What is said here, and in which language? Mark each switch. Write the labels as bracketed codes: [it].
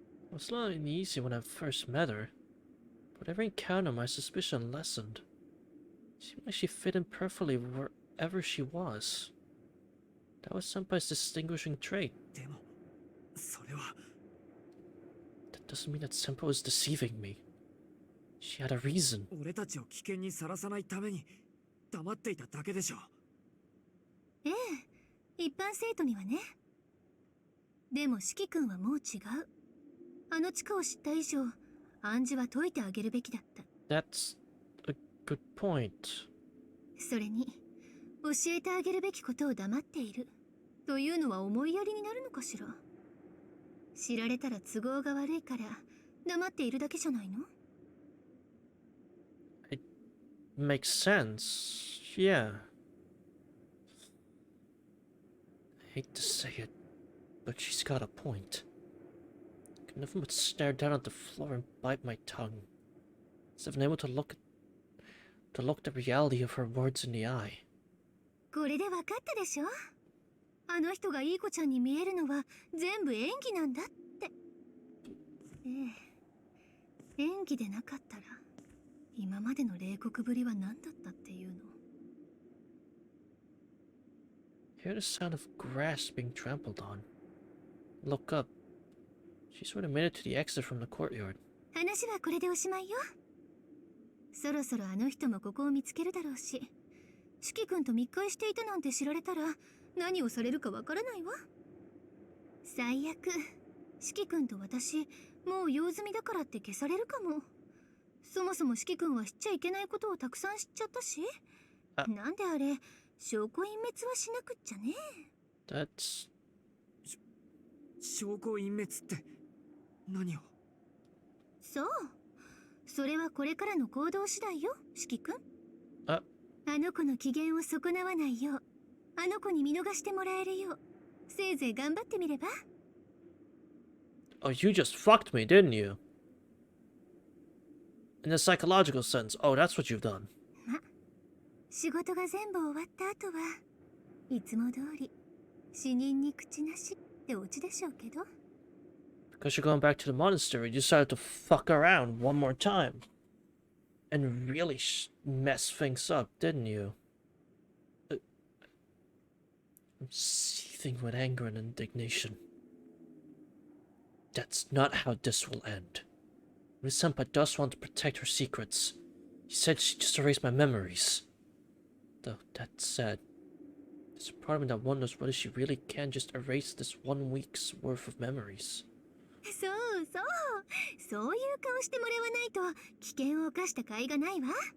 [en] It was not easy when I first met her, but every encounter my suspicion lessened. It seemed like she fit in perfectly wherever she was. That was Senpai's distinguishing trait. [ja] でも、それは。 [en] That doesn't mean that Senpai was deceiving me. She had a reason. [ja] 俺たちを危険にさらさないために黙っていただけでしょ。ええ、一般生徒にはね。でも四季君はもう違う。あの地下を知った以上、暗示は解いてあげるべきだった。 [en] That's a good point. [ja] それに、教えてあげるべきことを黙っているというのは思いやりになるのかしら。知られたら都合が悪いから黙っているだけじゃないの？ [en] It makes sense. Yeah. I hate to say it, but she's got a point. I could nothing but stare down at the floor and bite my tongue, as if unable to look the reality of her words in the eye. [ja] これで分かったでしょ？あの人がいい子ちゃんに見えるのは全部演技なんだって。ええ、演技でなかったら今までの冷酷ぶりは何だったっていうの。 [en] Hear the sound of grass being trampled on. Look up. She's already made it to the exit from the courtyard. [ja] 話はこれでおしまいよ。そろそろあの人もここを見つけるだろうし、四季君と密会していたなんて知られたら何をされるかわからないわ。最悪、四季君と私もう用済みだからって消されるかも。そもそも四季君は知っちゃいけないことをたくさん知っちゃったし、なんであれ証拠隠滅はしなくっちゃね。 [en] That's... [ja] 証拠隠滅って何を？そう、それはこれからの行動次第よ、四季君。あの子の機嫌を損なわないよう、あの子に見逃してもらえるよう、せいぜい頑張ってみれば。 [en] Oh, you just fucked me, didn't you? In a psychological sense. Oh, that's what you've done. [ja] ま、仕事が全部終わった後はいつも通り死人に口なしってオチでしょうけど。 [en] Because you're going back to the monastery, you decided to fuck around one more time. And really mess things up, didn't you? I'm seething with anger and indignation. That's not how this will end. Miss Senpai does want to protect her secrets. She said she'd just erase my memories. Though, that's sad. There's a part of me that wonders whether she really can just erase this 1 week's worth of memories. [ja] そうそう、そういう顔してもらわないと危険を冒した甲斐がないわ。